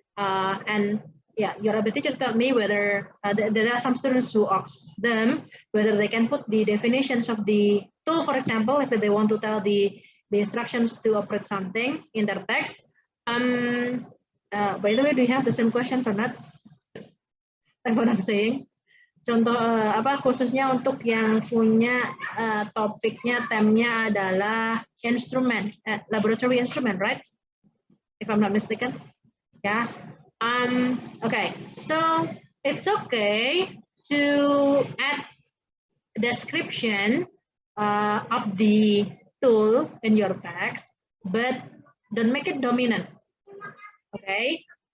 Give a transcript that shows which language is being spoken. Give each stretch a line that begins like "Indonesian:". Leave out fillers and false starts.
English: And yeah, your ABA teacher tell me whether there are some students who ask them whether they can put the definitions of the tool, for example, if they want to tell the instructions to operate something in their text. By the way, do you have the same questions or not? Like what I'm saying?
Indonesian: Contoh apa khususnya untuk yang punya topiknya, temnya adalah instrument,
English: laboratory instrument, right? If I'm not mistaken. Yeah. Okay. So it's okay to add description of the tool in your text, but don't make it dominant. Okay.